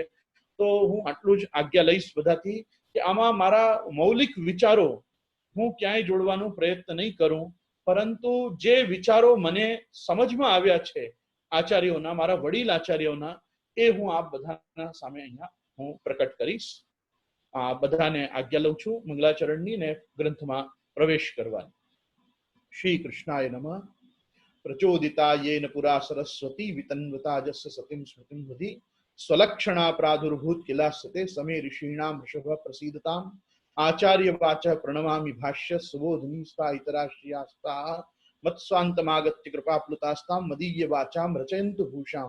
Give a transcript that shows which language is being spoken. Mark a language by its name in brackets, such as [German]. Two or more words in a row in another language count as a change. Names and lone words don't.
[Gujarati] તો હું આટલું જ આજ્ઞા લઈશ બધાથી કે આમાં મારા મૌલિક વિચારો હું ક્યાંય જોડવાનો પ્રયત્ન નહીં કરું, પરંતુ જે વિચારો મને સમજમાં આવ્યા છે આચાર્યોના, મારા વડીલ આચાર્યોના, એ હું આપ બધાના સામે અહીંયા હું પ્રકટ કરીશ. આ બધાને આજ્ઞા લઉં છું મંગલાચરણની ને ગ્રંથમાં પ્રવેશ કરવાની। [Sanskrit] श्री कृष्णाय नमः। प्रचोदिता येन पुरा सरस्वती वितन्वता जस्य सतिं स्मृतिं हृदि स्वलक्षणा प्रादुर्भूत किलास्यते समे ऋषीणां ऋषभ प्रसीदताम्। आचार्य वाचः प्रणमामि भाष्य सुबोधिनी स्वा इतराश्रियास्ता मत्स्वान्तमागत्य कृपाप्लुतास्तां मदीय वाचां रचयन्तु भूषाम्।